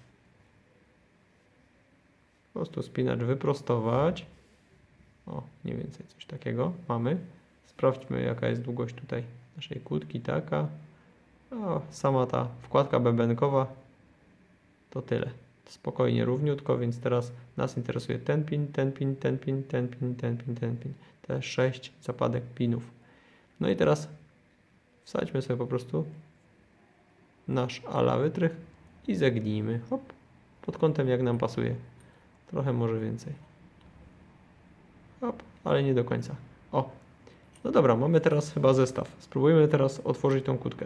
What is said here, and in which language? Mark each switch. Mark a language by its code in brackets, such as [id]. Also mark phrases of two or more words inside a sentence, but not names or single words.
[pl] Po prostu spinacz wyprostować. O, mniej więcej coś takiego mamy. Sprawdźmy, jaka jest długość tutaj naszej kłódki. Taka. O, sama ta wkładka bębenkowa to tyle. Spokojnie, równiutko, więc teraz nas interesuje ten pin, ten pin, ten pin, ten pin, ten pin, ten pin. Te 6 zapadek pinów. No i teraz wsadźmy sobie po prostu nasz ala wytrych i zegnijmy. Hop, pod kątem jak nam pasuje. Trochę może więcej. Hop, ale nie do końca. O, no dobra, mamy teraz chyba zestaw. Spróbujmy teraz otworzyć tą kłódkę.